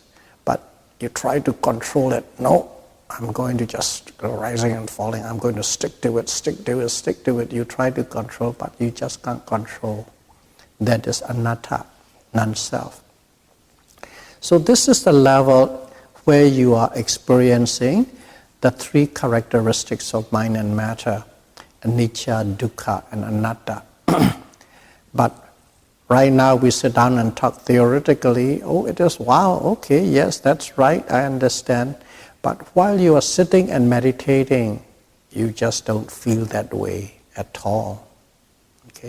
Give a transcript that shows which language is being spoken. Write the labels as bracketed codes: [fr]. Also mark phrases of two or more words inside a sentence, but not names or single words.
[en] But you try to control it. No, I'm going to just go rising and falling, I'm going to stick to it. You try to control, but you just can't control. That is anatta, non-self. So this is the level where you are experiencing the three characteristics of mind and matter, [pi] anicca, dukkha, and anatta. [en] But right now we sit down and talk theoretically, it is, wow, okay, yes, that's right, I understand. But while you are sitting and meditating, you just don't feel that way at all. Okay?